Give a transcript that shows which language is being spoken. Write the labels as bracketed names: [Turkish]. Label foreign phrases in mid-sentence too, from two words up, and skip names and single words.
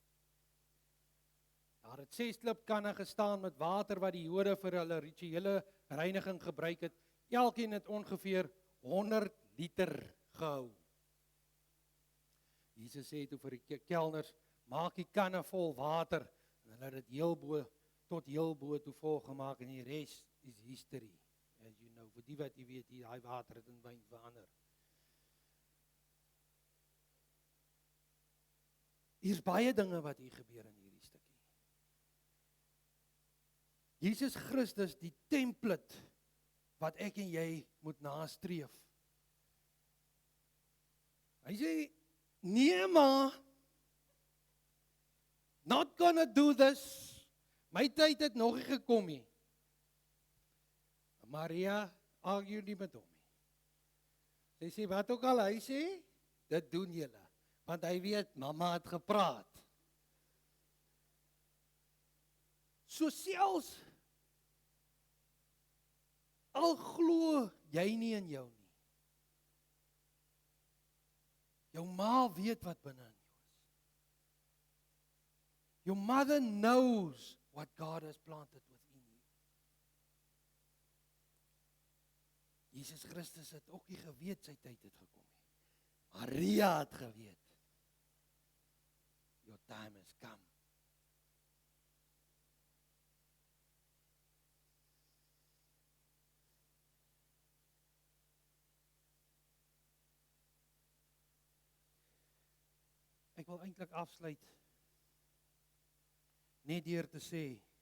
[Afrikaans] Daar het 6 klipkanne gestaan met water wat die Jode vir hulle rituele reiniging gebruik het. Elkeen het ongeveer 100 liter gehou. Jesus sê toe vir die kelners: Maak die kanne vol water. En hulle het dit tot heel bo toe vol gemaak en die res is history. [English] As you know, [Afrikaans] vir die wat jy weet, daai water het in wyn verander. Hier's baie dinge wat hier gebeur in hierdie stukkie. Jesus Christus, die template wat ek en jy moet nastreef. Hy sê: Nee ma, [English] not gonna do this. [Afrikaans] My tyd het nog nie gekom nie. Maria argue nie met hom nie. Sy sê wat ook al hy sê, dit doen julle. Want hy weet, mamma het gepraat. So selfs al glo jy nie in jou nie. Jou ma weet wat binne in jou is. [English] Your mother knows what God has planted within you. [Afrikaans] Jesus Christus het ook nie geweet sy tyd het gekom nie. Maria het geweet. [English] Your time has come. [Afrikaans] Ek wil eintlik afsluit net deur te sê,